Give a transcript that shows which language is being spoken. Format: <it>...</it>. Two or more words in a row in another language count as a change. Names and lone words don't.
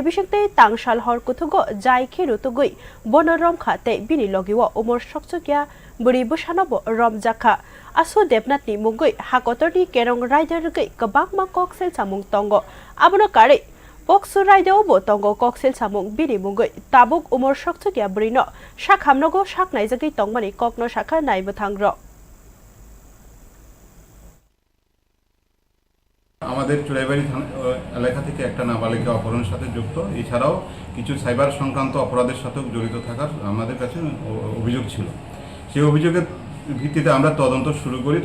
<trp>bishekte tangshal hor kuthugo jai khirutugui bonorom kha te bini logiwo umor sokchokya buri busanobo romjakha aso depnatni mungui hakotorni kerong rider gei kabakma koksel samung tongo abono kare Pokso raide obo tongo koksel samung bini mungui tabuk umor sokchokya brino shakhamnogo shaknai jagi tongmani kokno shakha naimothangrok</trp> <bn>আমাদের চুড়াইবাড়ি এলাকা থেকে একটা নাবালিকা অপহরণের সাথে যুক্ত, এছাড়াও কিছু সাইবার সংক্রান্ত অপরাধের সাথেও জড়িত থাকার আমাদের কাছে অভিযোগ ছিল। সেই অভিযোগের ভিত্তিতে আমরা তদন্ত শুরু করি।</bn>